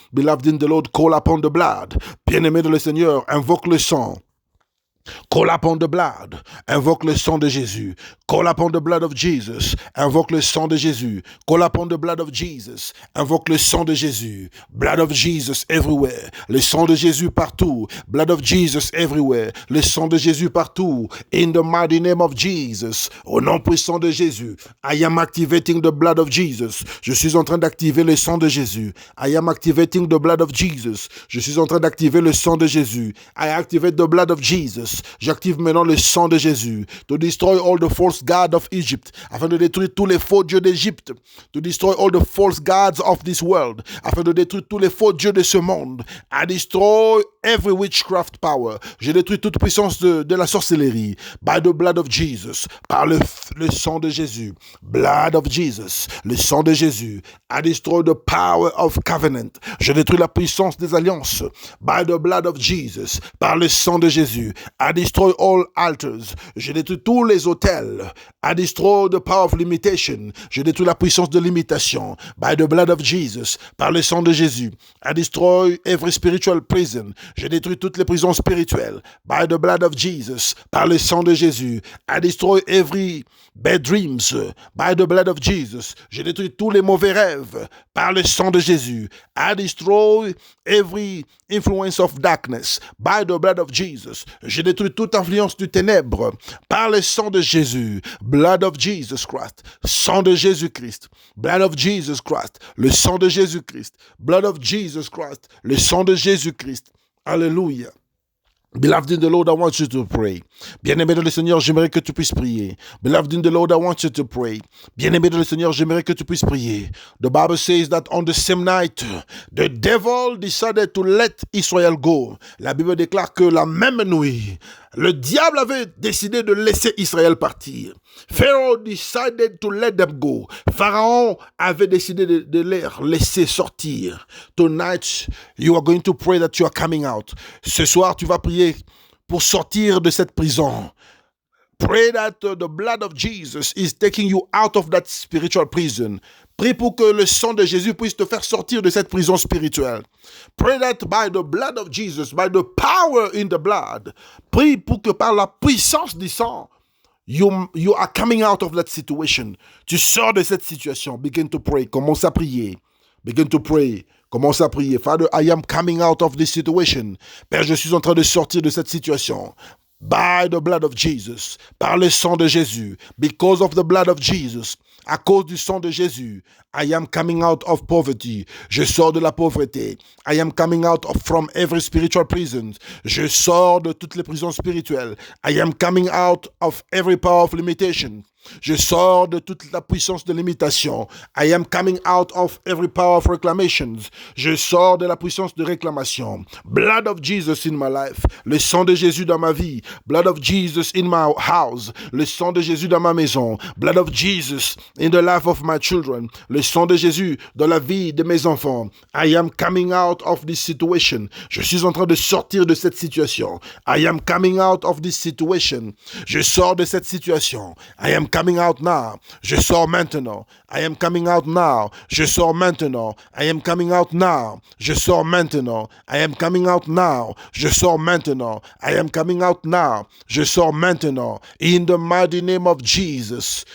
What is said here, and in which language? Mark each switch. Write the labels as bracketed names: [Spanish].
[English] Beloved in the Lord, call upon the blood. [French] Bien-aimé de le Seigneur, invoque le sang. [English] Call upon the blood. [French] Invoque le sang de Jésus. [English] Call upon the blood of Jesus. [French] Invoque le sang de Jésus. [English] Call upon the blood of Jesus. [French] Invoque le sang de Jésus. [English] Blood of Jesus everywhere. [French] Le sang de Jésus partout. [English] Blood of Jesus everywhere. [French] Le sang de Jésus partout. [English] In the mighty name of Jesus. [French] Au nom puissant de Jésus. [English] I am activating the blood of Jesus. [French] Je suis en train d'activer le sang de Jésus. [English] I am activating the blood of Jesus. [French] Je suis en train d'activer le sang de Jésus. [English] I activate the blood of Jesus. [French] J'active maintenant le sang de Jésus. [English] To destroy all the false gods of Egypt. [French] Afin de détruire tous les faux dieux d'Égypte. [English] To destroy all the false gods of this world. [French] Afin de détruire tous les faux dieux de ce monde. [English] I destroy every witchcraft power. [French] Je détruis toute puissance de la sorcellerie. [English] By the blood of Jesus. [French] Par le sang de Jésus. [English] Blood of Jesus. [French] Le sang de Jésus. [English] I destroy the power of covenant. [French] Je détruis la puissance des alliances. [English] By the blood of Jesus. [French] Par le sang de Jésus. [English] I destroy all altars. [French] Je détruis tous les autels. [English] I destroy the power of limitation. [French] Je détruis la puissance de limitation. [English] By the blood of Jesus. [French] Par le sang de Jésus. [English] I destroy every spiritual prison. [French] Je détruis toutes les prisons spirituelles. [English] By the blood of Jesus. [French] Par le sang de Jésus. [English] I destroy every bad dreams. By the blood of Jesus. [French] Je détruis tous les mauvais rêves. Par le sang de Jésus. [English] I destroy every influence of darkness. By the blood of Jesus. [French] Je détruis toute influence du ténèbre. Par le sang de Jésus. [English] Blood of Jesus Christ. [French] Sang de Jésus-Christ. [English] Blood of Jesus Christ. [French] Le sang de Jésus-Christ. [English] Blood of Jesus Christ. [French] Le sang de Jésus-Christ. Alléluia. [English] Beloved in the Lord, I want you to pray. [French] Bien-aimé dans le Seigneur, j'aimerais que tu puisses prier. [English] Beloved in the Lord, I want you to pray. [French] Bien-aimé dans le Seigneur, j'aimerais que tu puisses prier. [English] The Bible says that on the same night, the devil decided to let Israel go. [French] La Bible déclare que la même nuit, le diable avait décidé de laisser Israël partir. [English] Pharaoh decided to let them go. [French] Pharaon avait décidé de les laisser sortir. [English] Tonight, you are going to pray that you are coming out. [French] Ce soir, tu vas prier pour sortir de cette prison. [English] Pray that the blood of Jesus is taking you out of that spiritual prison. [French] Prie pour que le sang de Jésus puisse te faire sortir de cette prison spirituelle. [English] Pray that by the blood of Jesus, by the power in the blood, [French] prie pour que par la puissance du sang, [English] you are coming out of that situation. [French] Tu sors de cette situation. [English] Begin to pray. [French] Commence à prier. [English] Begin to pray. Commence à prier. Father, I am coming out of this situation. [French] Père, je suis en train de sortir de cette situation. [English] By the blood of Jesus, [French] par le sang de Jésus, [English] because of the blood of Jesus, [French] à cause du sang de Jésus, [English] I am coming out of poverty. [French] Je sors de la pauvreté. [English] I am coming out from every spiritual prison. [French] Je sors de toutes les prisons spirituelles. [English] I am coming out of every power of limitation. [French] Je sors de toute la puissance de l'imitation. [English] I am coming out of every power of reclamations. [French] Je sors de la puissance de réclamation. [English] Blood of Jesus in my life. [French] Le sang de Jésus dans ma vie. [English] Blood of Jesus in my house. [French] Le sang de Jésus dans ma maison. [English] Blood of Jesus in the life of my children. [French] Le sang de Jésus dans la vie de mes enfants. [English] I am coming out of this situation. [French] Je suis en train de sortir de cette situation. [English] I am coming out of this situation. [French] Je sors de cette situation. [English] I am coming out now. [French] Je sors maintenant. [English] I am coming out now. [French] Je sors maintenant. [English] I am coming out now. [French] Je sors maintenant. [English] I am coming out now. [French] Je sors maintenant. [English] I am coming out now. [French] Je sors maintenant. [English] In the mighty name of Jesus.